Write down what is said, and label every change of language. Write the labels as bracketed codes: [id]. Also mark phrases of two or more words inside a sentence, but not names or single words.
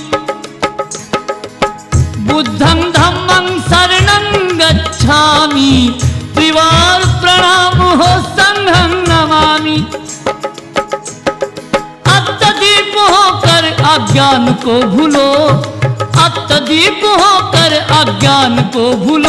[pi] बुद्धं धम्मं शरणं गच्छामि, [hi] त्रिवार प्रणामो संघं नमामि। अत्यदीप होकर अज्ञान को भूलो, अत्यदीप होकर अज्ञान को भूलो।